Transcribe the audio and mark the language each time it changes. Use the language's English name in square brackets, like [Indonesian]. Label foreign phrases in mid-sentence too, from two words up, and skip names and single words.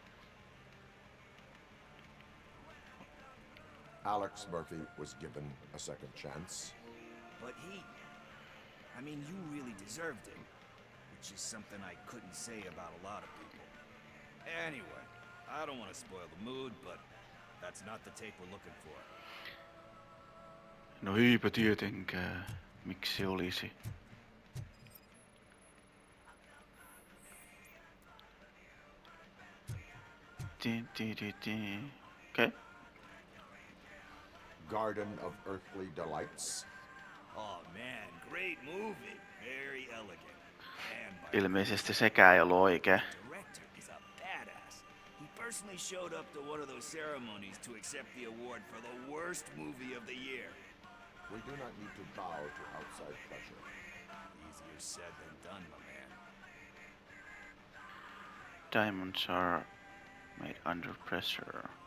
[English] Alex Murphy was given a second chance. But I mean, you really deserved it. Which is something I couldn't say about a lot of people. Anyway, I don't want to spoil the mood, but that's not the tape we're looking for. [Finnish] No eipä tietenkään. Miksi olisi? [English] Okay. Garden of Earthly Delights. Oh man, great movie. Very elegant. And by [Finnish] Ilmeisesti sekään ei ollut oikea. [English] the director is a badass. He personally showed up to one of those ceremonies to accept the award for the worst movie of the year. We do not need to bow to outside pressure. Easier said than done, my man. Diamonds are made under pressure.